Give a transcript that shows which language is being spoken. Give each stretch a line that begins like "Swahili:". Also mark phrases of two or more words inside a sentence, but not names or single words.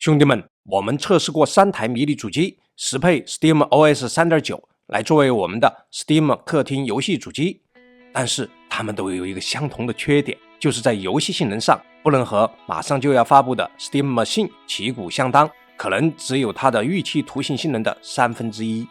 Chinese: 兄弟們，我們測試過3台迷你主機，適配 SteamOS 3.9 来作為我們的 Steam 客廳遊戲主機，但是它們都有一個相同的缺點，就是在游戏性能上不能和馬上就要发布的 Steam Machine 旗鼓相当，可能只有它的预期图形性能的1/3。